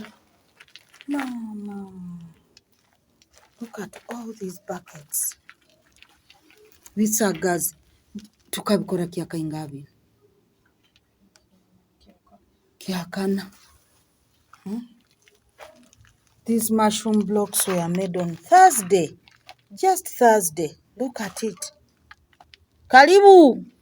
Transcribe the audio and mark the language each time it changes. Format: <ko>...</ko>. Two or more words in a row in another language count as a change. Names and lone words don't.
<en>Mama, look at all these buckets.</en> <nyo>Bisagazi tukabikora kyakainga abiri kyakana.</nyo> <en>These mushroom blocks were made on Thursday, just Thursday. Look at it. Karibu.</en>